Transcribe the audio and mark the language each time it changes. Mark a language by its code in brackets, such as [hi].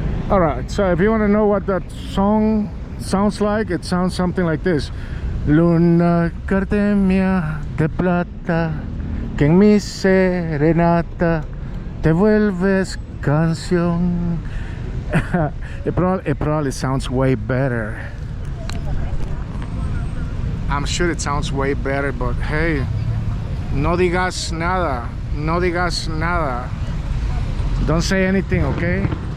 [en] All right, so if you want to know what that song sounds like, it sounds something like this. [es] Luna Gardenia de plata, que en mi serenata te vuelves canción. [en] It probably sounds way better. I'm sure it sounds way better, but hey, [es] no digas nada, no digas nada. [en] Don't say anything, okay?